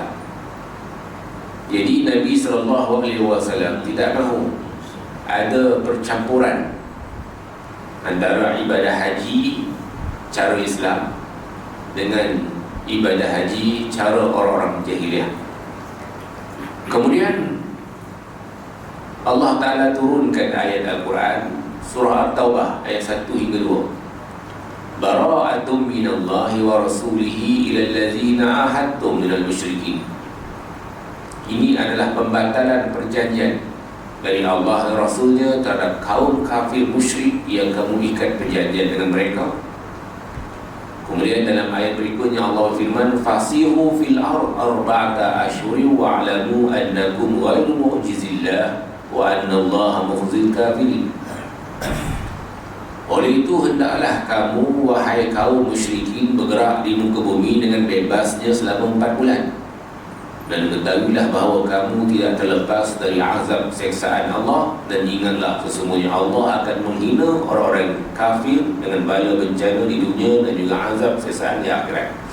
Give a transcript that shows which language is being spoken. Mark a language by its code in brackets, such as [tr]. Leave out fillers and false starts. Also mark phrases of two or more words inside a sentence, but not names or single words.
[ms] Jadi Nabi SAW tidak mahu ada percampuran antara ibadah haji cara Islam dengan ibadah haji cara orang-orang jahiliah. Kemudian Allah Ta'ala turunkan ayat Al-Quran, surah At-Taubah ayat 1 hingga 2. [ar] براءة من الله ورسوله إلى الذين عاهدتم من المشركين. [ms] Ini adalah pembatalan perjanjian dari Allah dan Rasulnya terhadap kaum kafir musyrik yang kamu ikat perjanjian dengan mereka. Kemudian dalam ayat berikutnya Allah firman, [ar] فسيحوا في الأرض أربعة أشهر واعلموا أنكم غير معجزي الله وأن الله مخزي الكافرين. [ms] Oleh itu hendaklah kamu wahai kaum musyrikin bergerak di muka bumi dengan bebasnya selama 4 bulan. Dan ketahuilah bahawa kamu tidak terlepas dari azab seksaan Allah, dan ingatlah sesungguhnya Allah akan menghina orang-orang kafir dengan bala bencana di dunia dan juga azab seksaan di akhirat.